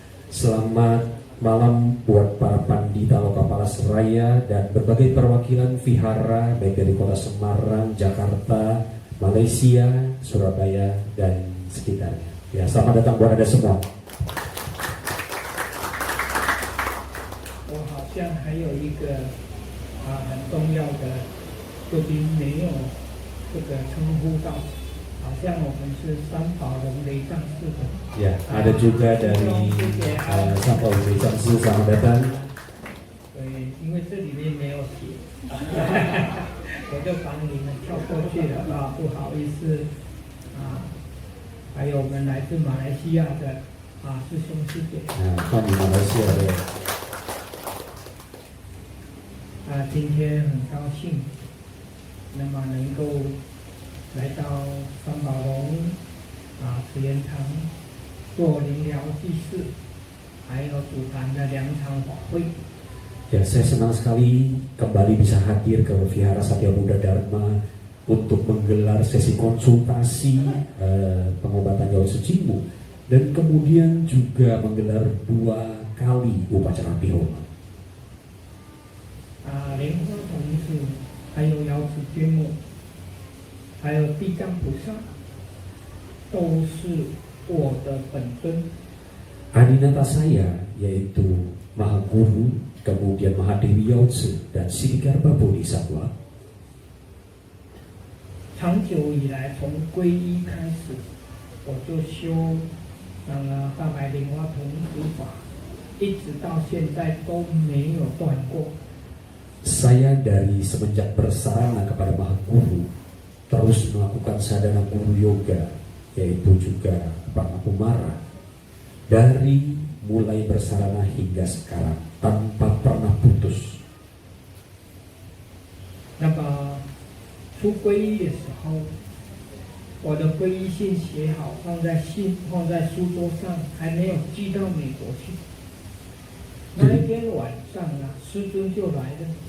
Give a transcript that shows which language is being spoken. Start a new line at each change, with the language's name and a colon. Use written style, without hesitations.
Indonesian: Selamat malam buat para pandita loka kepala seraya dan berbagai perwakilan vihara baik dari kota Semarang, Jakarta, Malaysia, Surabaya dan sekitarnya. Ya, selamat datang buat Anda semua.
Chinese: 好像还有一个很重要的贵宾没有这个称呼到，好像我们是三宝龙雷藏寺的。
Indonesian: Ya, ada juga dari三宝龙雷藏寺上的单。
Chinese: 对，因为这里面没有写，我就帮你们跳过去了不好意思还有我们来自马来西亚的师兄师姐。欢迎马来西亚的。今天很高兴，那么能够来到三宝龙慈源堂做灵疗祭祀，还有主坛的2场法会。
Indonesian: Ya, saya senang sekali kembali bisa hadir ke Vihara Satya Buddha Dharma untuk menggelar sesi konsultasi pengobatan Yautse Jinmu dan kemudian juga menggelar 2 kali upacara Bihoma.
Chinese: 莲花童子，还有瑶池君母，还有地藏菩萨，都是我的本尊。
Indonesian: Adinata saya yaitu Maha Guru, kemudian Maha Dewi Yautse dan Siddhikarma Bodhisattva.
Chinese: 长久以来，从皈依开始，我就修大白莲花童子法，一直到现在都没有断过。
Indonesian: Saya dari semenjak bersarana kepada Maha Guru terus melakukan sadhana guru yoga, yaitu juga Pranakumara, dari mulai bersarana hingga sekarang tanpa pernah putus.
Chinese: 那么出皈依的时候，我的皈依信写好，放在书桌上，还没有寄到美国去。那一天晚上师尊就来了。